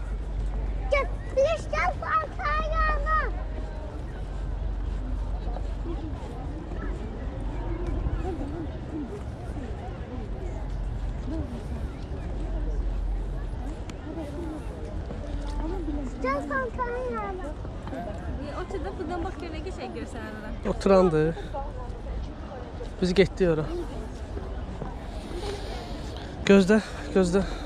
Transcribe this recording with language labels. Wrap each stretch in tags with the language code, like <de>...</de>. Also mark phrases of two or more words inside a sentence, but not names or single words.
<tr>Gel. Bir gel sen yanına. Gel sen yanına.</tr> <az>Oturda buradan bax görək ki, şey göstərirəm. Oturandı. Biz getdik ora. Gözlə, gözlə.</az>